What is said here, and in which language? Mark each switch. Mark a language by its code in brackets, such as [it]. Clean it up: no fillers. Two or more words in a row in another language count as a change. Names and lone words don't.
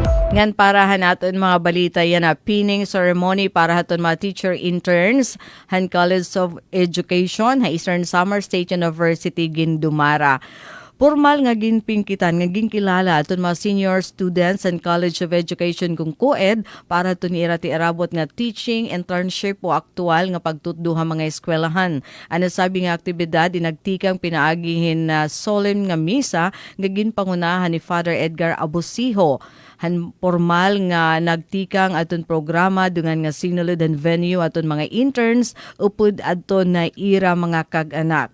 [war] Ngan para naton mga balita yan na [en] pinning ceremony [war] para haton mga [en] teacher interns [war] han College of Education ha Eastern Samar State University Gindumara. Formal nga ginpingkitan nga ginkilala aton mga [en] senior students [war] and College of Education kung COED para aton ti arabot nga [en] teaching internship [war] o aktual nga pagtutduha mga eskwelahan. Ano sabi nga aktibidad dinagtikang pinaagihin na solemn nga misa nga ginpangunahan ni Father Edgar Abusiho. Han formal nga nagtikang aton programa dungan nga sinulod and venue aton mga interns upod aton na ira mga kag-anak.